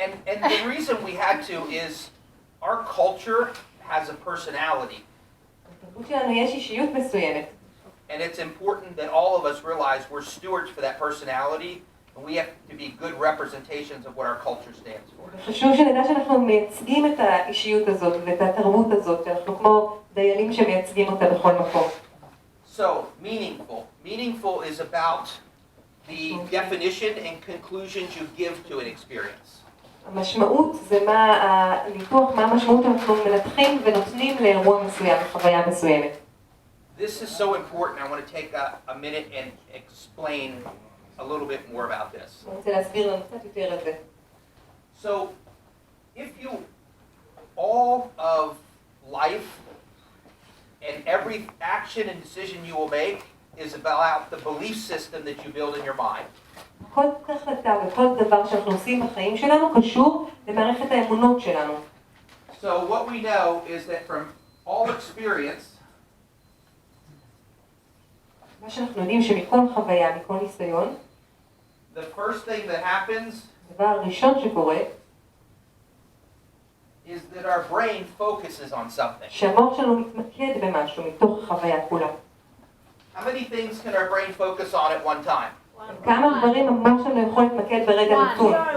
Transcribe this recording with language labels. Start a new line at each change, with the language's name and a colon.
English: And the reason we had to is our culture has a personality.
Hebrew: בתרבות שלנו יש אישיות מסוימת.
English: And it's important that all of us realize we're stewards for that personality, and we have to be good representations of what our culture stands for.
Hebrew: חשוב שנדע שאנחנו מייצגים את האישיות הזאת ואת התרבות הזאת, שאנחנו כמו דיילים שמייצגים אותה בכל מקום.
English: So, meaningful. Meaningful is about the definition and conclusions you give to an experience.
Hebrew: המשמעות זה ניתוח מה המשמעות שאנחנו מנתחים ונותנים לאירוע מסוים, לחוויה מסוימת.
English: This is so important. I want to take a minute and explain a little bit more about this.
Hebrew: אני רוצה להסביר לנו קצת יותר על זה.
English: So, if you, all of life and every action and decision you will make is about the belief system that you build in your mind.
Hebrew: כל החלטה וכל דבר שאנחנו עושים בחיים שלנו קשור למערכת האמונות שלנו.
English: So what we know is that from all experience,
Hebrew: מה שאנחנו יודעים שמכל חוויה, מכל ניסיון,
English: the first thing that happens
Hebrew: הדבר הראשון שקורה,
English: is that our brain focuses on something.
Hebrew: שהמוח שלנו מתמקד במשהו מתוך החוויה כולה.
English: How many things can our brain focus on at one time?
Hebrew: כמה דברים המוח שלנו יכול להתמקד ברגע נתון?